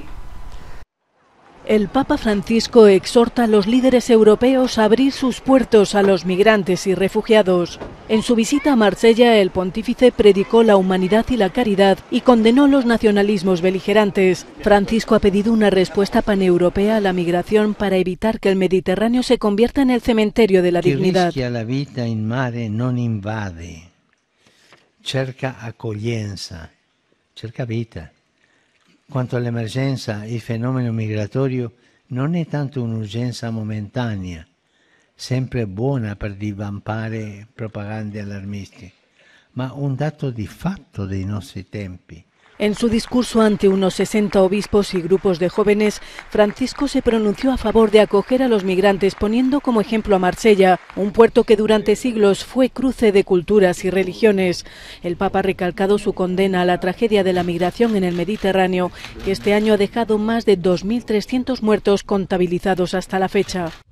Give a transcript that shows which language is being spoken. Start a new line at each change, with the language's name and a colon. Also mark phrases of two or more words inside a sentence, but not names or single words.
Spanish: El Papa Francisco exhorta a los líderes europeos a abrir sus puertos a los migrantes y refugiados. En su visita a Marsella, el pontífice predicó la humanidad y la caridad y condenó los nacionalismos beligerantes. Francisco ha pedido una respuesta paneuropea a la migración para evitar que el Mediterráneo se convierta en el cementerio de la dignidad.
Italian: Chi rischia la vita in mare non invade, cerca accoglienza, cerca vita. Quanto all'emergenza, il fenomeno migratorio non è tanto un'urgenza momentanea, sempre buona per divampare propagande allarmisti, ma un dato di fatto dei nostri tempi.
Spanish: En su discurso ante unos 60 obispos y grupos de jóvenes, Francisco se pronunció a favor de acoger a los migrantes, poniendo como ejemplo a Marsella, un puerto que durante siglos fue cruce de culturas y religiones. El Papa ha recalcado su condena a la tragedia de la migración en el Mediterráneo, que este año ha dejado más de 2.300 muertos contabilizados hasta la fecha.